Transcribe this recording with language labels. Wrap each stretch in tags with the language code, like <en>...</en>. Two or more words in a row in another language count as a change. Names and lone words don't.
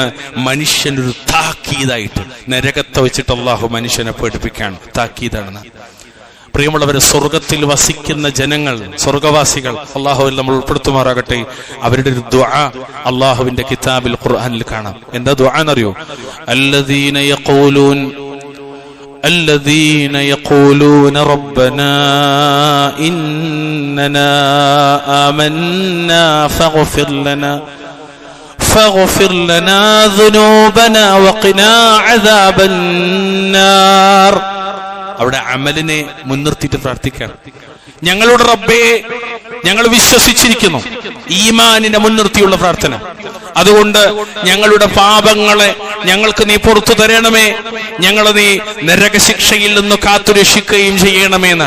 <ml>മനുഷ്യനൊരു താക്കീതായിട്ട് നരകത്തെ വെച്ചിട്ട് അള്ളാഹു മനുഷ്യനെ പേടിപ്പിക്കാൻ താക്കീതാണ്. പ്രിയമുള്ളവരെ, സ്വർഗത്തിൽ വസിക്കുന്ന ജനങ്ങൾ, സ്വർഗവാസികൾ, അള്ളാഹുവിൽ നമ്മൾ ഉൾപ്പെടുത്തുമാറാകട്ടെ. അവരുടെ ഒരു ദുആ അള്ളാഹുവിന്റെ കിതാബിൽ ഖുർആനിൽ കാണാം. എന്താ ദുആ എന്നറിയോ?</ml> <ar>الذين يقولون ربنا إننا آمنا فاغفر لنا ذنوبنا وقنا عذاب النار.</ar> <ml>അവിടെ അമലിനെ മുൻനിർത്തിയിട്ട് പ്രാർത്ഥിക്കാം. ഞങ്ങളുടെ റബ്ബേ, ഞങ്ങൾ വിശ്വസിച്ചിരിക്കുന്നു. ഈമാനിനെ മുൻനിർത്തിയുള്ള പ്രാർത്ഥന. അതുകൊണ്ട് ഞങ്ങളുടെ പാപങ്ങളെ ഞങ്ങൾക്ക് നീ പുറത്തു തരണമേ, ഞങ്ങളെ നീ നരകശിക്ഷയിൽ നിന്ന് കാത്തുരക്ഷിക്കുകയും ചെയ്യണമേ എന്നാണ്.</ml>